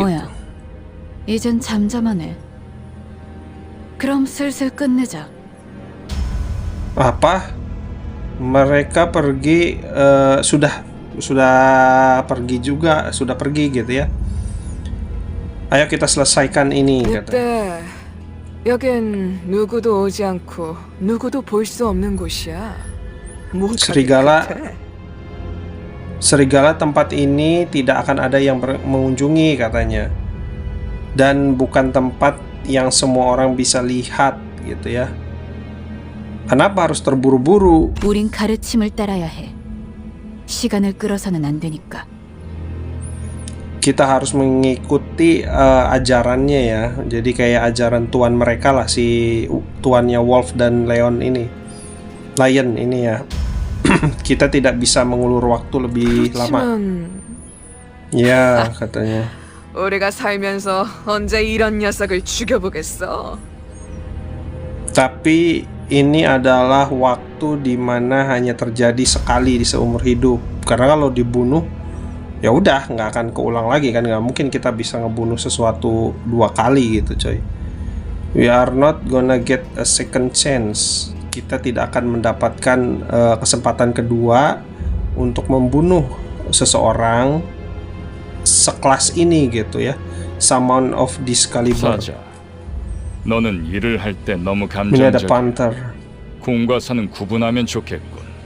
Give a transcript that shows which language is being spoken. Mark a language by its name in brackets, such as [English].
[Korean] 뭐야? 이젠 잠잠하네. 그럼 슬슬 끝내자. [Indonesian] Apa? Mereka pergi, sudah pergi juga, sudah pergi gitu ya. Ayo kita selesaikan ini, kata. [Korean] 이때 여긴 누구도 오지 않고 누구도 볼 수 없는 곳이야. 뭐가 [Indonesian] Serigala tempat ini tidak akan ada yang mengunjungi, katanya. Dan bukan tempat yang semua orang bisa lihat gitu ya. Kenapa harus terburu-buru? [Korean] 우린 가르침을 따라야 해. 시간을 끌어서는 안 되니까. [Indonesian] Kita harus mengikuti ajarannya ya. Jadi kayak ajaran tuan mereka lah, si tuannya Wolf dan Lion ini ya. Kita tidak bisa mengulur waktu lebih lama. Ya, katanya. [Korean] 우리가 살면서 언제 이런 녀석을 죽여보겠어? [Indonesian] Tapi ini adalah waktu di mana hanya terjadi sekali di seumur hidup. Karena kalau dibunuh, ya udah nggak akan keulang lagi kan. Nggak mungkin kita bisa ngebunuh sesuatu 2 kali gitu coy. [English] We are not gonna get a second chance. [Indonesian] Kita tidak akan mendapatkan kesempatan kedua untuk membunuh seseorang sekelas ini gitu ya. [English] Summon of this caliber. [Korean] 사자, 너는 일을 할 때 너무 [Indonesian] Ini ada [Korean] 감정적. [English] panther. [Korean] 공과 사는 구분하면 좋겠군.